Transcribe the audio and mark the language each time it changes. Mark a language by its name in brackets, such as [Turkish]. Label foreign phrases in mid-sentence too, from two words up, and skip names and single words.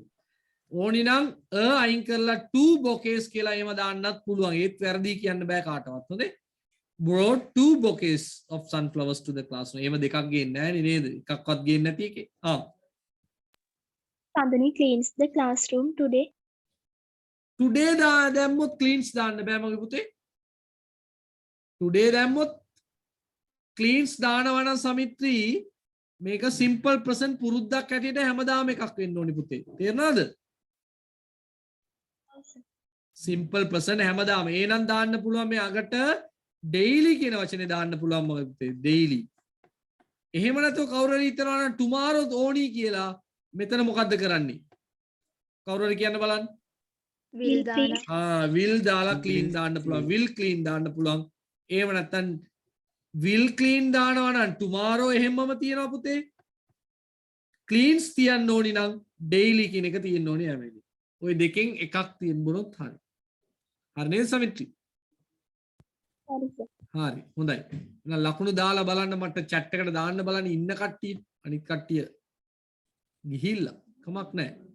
[Sinhala] ඕනි නම් අයින් කරලා 2 bouquets කියලා එහෙම දාන්නත් පුළුවන්. ඒත් වැරදි කියන්න බෑ කාටවත්. හොඳේ? [English] brought 2 bouquets of sunflowers to the classroom. [Sinhala] එහෙම දෙකක් ගේන්නේ නැහැ නේද? එකක්වත් ගේන්නේ නැති එකේ. [English] Chandani cleans the classroom today. [Sinhala] Today දැම්මොත් cleans දාන්න බෑ මගේ පුතේ. today දැම්මොත් cleans දානවා නම් සමිත්‍රි මේක [English] simple present [Sinhala] පුරුද්දක් ඇටියට හැමදාම එකක් වෙන්න ඕනි පුතේ. තේරුණාද? [English] simple present [Sinhala] හැමදාම. එහෙනම් දාන්න පුළුවන් මේ අගට daily කියන වචනේ දාන්න පුළුවන් මගේ පුතේ. daily. එහෙම නැතුව කවුරු හරි හිතනවා නම් tomorrow ඕනි කියලා මෙතන මොකද්ද කරන්නේ? කවුරු හරි කියන්න බලන්න. will දාලා will දාලා clean දාන්න පුළුවන්. [English] will clean [Sinhala] දාන්න පුළුවන්. එහෙම නැත්නම් [English] will clean [Sinhala] දානවා නම් tomorrow එහෙමම තියනවා පුතේ. cleans තියන්න ඕනි නම් daily කියන එක තියෙන්න ඕනේ හැම වෙලේම. ওই දෙකෙන් එකක් තියෙන්නොත් හරි. හරි නේද සමිත්‍රි? හරි හොඳයි. එහෙනම් ලකුණු දාලා බලන්න මට chat එකට දාන්න බලන්න ඉන්න කට්ටිය අනිත් කට්ටිය ගිහිල්ලා කමක් නැහැ.